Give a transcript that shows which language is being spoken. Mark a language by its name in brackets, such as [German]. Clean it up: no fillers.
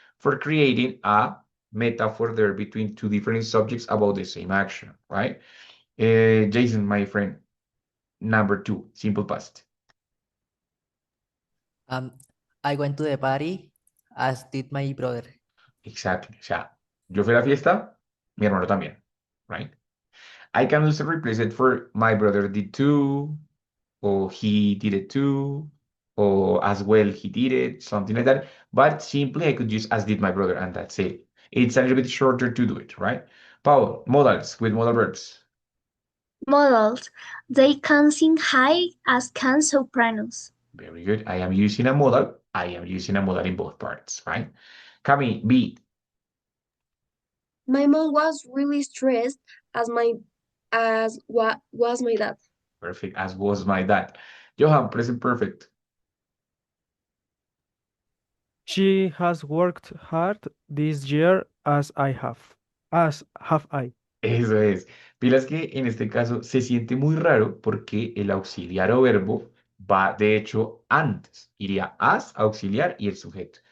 [English] For creating a metaphor there between two different subjects about the same action, right? Jason, my friend, number two, simple past. Um, I went to the party, as did my brother. Exactly. [Spanish] O sea, yo fui a la fiesta, mi hermano también, [English] right? I can also replace it for my brother did too, or he did it too, or as well he did it, something like that. But simply I could use as did my brother, and that's it. It's a little bit shorter to do it, right? Paul, modals with modal verbs. Models. They can sing high as can sopranos. Very good. I am using a modal. I am using a modal in both parts, right? Cami, B. My mom was really stressed as what was my dad. Perfect, as was my dad. Johan, present perfect. She has worked hard this year as I have. As have I. [Spanish] Eso es. Pilas que en este caso se siente muy raro porque el auxiliar o verbo va de hecho antes. Iría as, auxiliar y el sujeto.